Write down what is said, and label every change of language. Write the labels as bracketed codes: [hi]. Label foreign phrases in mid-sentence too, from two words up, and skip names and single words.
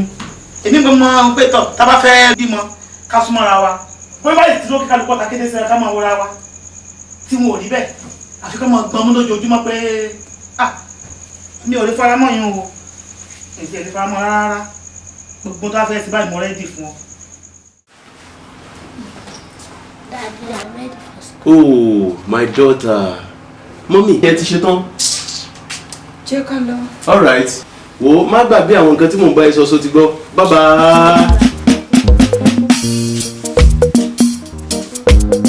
[yo] Èmi gan mọ pé tọ̀ tá a bá fẹ́ bímọ ká súnmọ́ra wa. Bóyá báyìí ti lókè kálukọ́ ta kéde sẹ́ra ká máa wọra wa. Tí wọn ò rí bẹ́ẹ̀ àfi ká máa gbọ́n mú lójoojúmọ́ pé mi ò lè faramọ́ yín o. Èsì ẹ̀ lè faramọ́ rárá. Gbogbo tó a fẹ́ sí báyìí mo rẹ́dì fún ọ. [en] Daddy, I'm ready for school. Oh, my daughter. Mommy, [yo] ẹ ti ṣetán. Jẹ́ ká lọ. [en] All right. [yo] Wo má gbàgbé àwọn nǹkan tí mò ń bá ẹ sọ sọ ti gbọ́. [en] Bye bye.